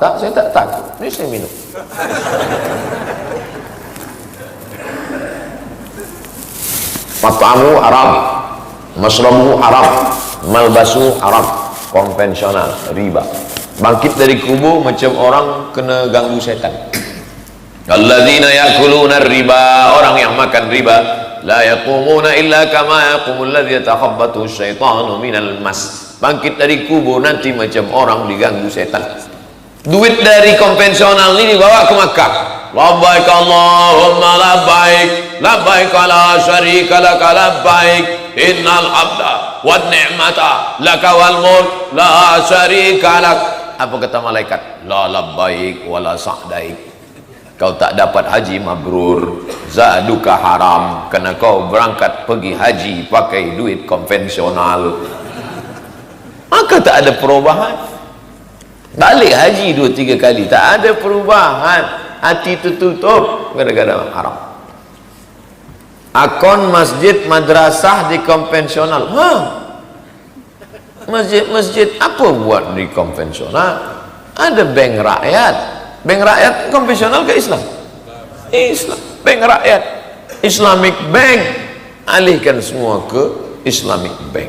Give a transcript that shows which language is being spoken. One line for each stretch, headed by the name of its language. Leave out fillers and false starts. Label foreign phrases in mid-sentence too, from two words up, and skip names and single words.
Malay: Tak, saya tak takut, ni saya minum.
Arabic: مطعمه حرام، مشربه حرام، ملبسه حرام,
Malay: konvensional, riba. Bangkit dari kubur macam orang kena ganggu setan.
Arabic: الذين يأكلون الربا,
Malay: orang yang makan riba,
Arabic: لا يقومون إلا كما يقوم الذي يتخبطه الشيطان من المس.
Malay: Bangkit dari kubur nanti macam orang diganggu setan. Duit dari konvensional ini dibawa ke Makkah.
Arabic: لبيك اللهم لبيك، لبيك لا شريك لك لبيك، إن العبد والنعمة لك والملك لا شريك لك.
Malay: Apa kata malaikat?
Arabic: لا لبيك ولا سعديك.
Malay: Kau tak dapat haji mabrur,
Arabic: زادك حرام,
Malay: kerana kau berangkat pergi haji pakai duit konvensional. Maka tak ada perubahan. Balik haji 2-3 kali, tak ada perubahan. Hati tertutup gara-gara haram. Akun masjid madrasah di konvensional. Masjid-masjid apa buat di konvensional? Ada bank rakyat. Bank rakyat konvensional ke Islam? Islam. Bank rakyat, Islamic Bank, alihkan semua ke Islamic Bank.